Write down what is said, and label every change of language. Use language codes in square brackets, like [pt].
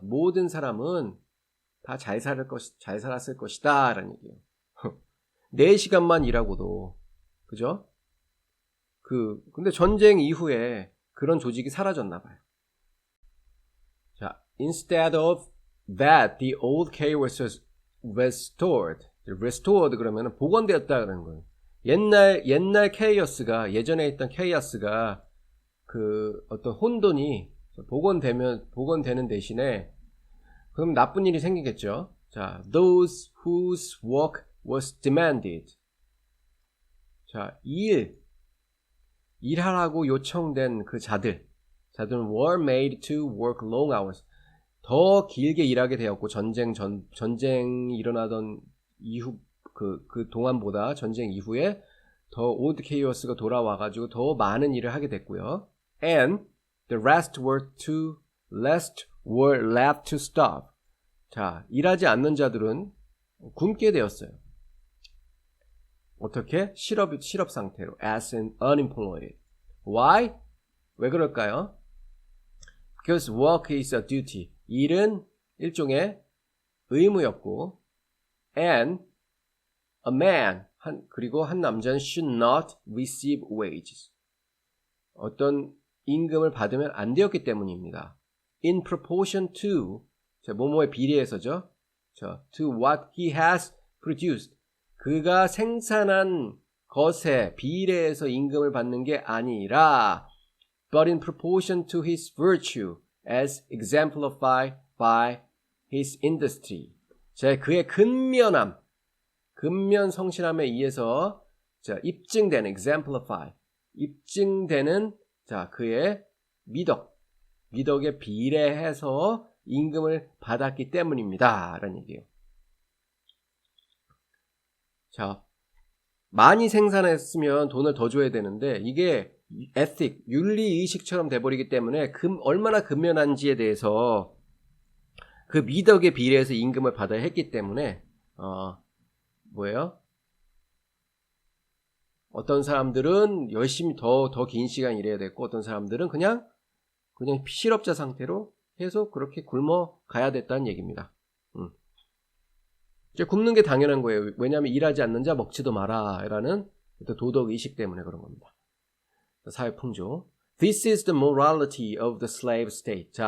[ko] 모든 사람은 다 잘 살았을 것이다 라는 얘기예요. 4시간만 일하고도 그죠? 근데 전쟁 이후에 그런 조직이 사라졌나 봐요. [en] 자, instead of that, the old chaos was restored. [ko] restored 그러면 복원되었다 그러는 거예요. 옛날 케이어스가, 예전에 있던 케이어스가 그 어떤 혼돈이 복원되는 대신에 그럼 나쁜 일이 생기겠죠. [en] 자, those whose work was demanded. [ko] 자, 일하라고 요청된 그 자들은 [en] were made to work long hours. [ko] 더 길게 일하게 되었고 전쟁이 일어나던 이후 그 동안보다 전쟁 이후에 더 old chaos가 돌아와가지고 더 많은 일을 하게 됐고요. [en] And the rest were left to starve. [ko] 자, 일하지 않는 자들은 굶게 되었어요. 어떻게? 실업 상태로 [en] as an unemployed. Why? [ko] 왜 그럴까요? [en] Because work is a duty. [ko] 일은 일종의 의무였고 [en] and a man, [ko] 그리고 한 남자는 [en] should not receive wages. [ko] 어떤 임금을 받으면 안 되었기 때문입니다. [en] In proportion to, [ko] 뭐뭐에 비례해서죠. [en] To what he has produced. [ko] 그가 생산한 것에 비례해서 임금을 받는 게 아니라 [en] but in proportion to his virtue as exemplified by his industry. [ko] 그의 근면 성실함에 의해서 입증되는 exemplify, 입증되는 그의 미덕에 비례해서 임금을 받았기 때문입니다. 라는 얘기예요. 많이 생산했으면 돈을 더 줘야 되는데 이게 에틱, 윤리의식처럼 돼버리기 때문에 얼마나 근면한지에 대해서 그 미덕에 비례해서 임금을 받아야 했기 때문에 어떤 사람들은 열심히 더 긴 시간 일해야 됐고 어떤 사람들은 그냥 실업자 상태로 계속 그렇게 굶어 가야 됐다는 얘기입니다. 이제 굶는 게 당연한 거예요. 왜냐하면 일하지 않는 자 먹지도 마라 라는 도덕 의식 때문에 그런 겁니다. 사회 풍조. [en] This is the morality of the slave state.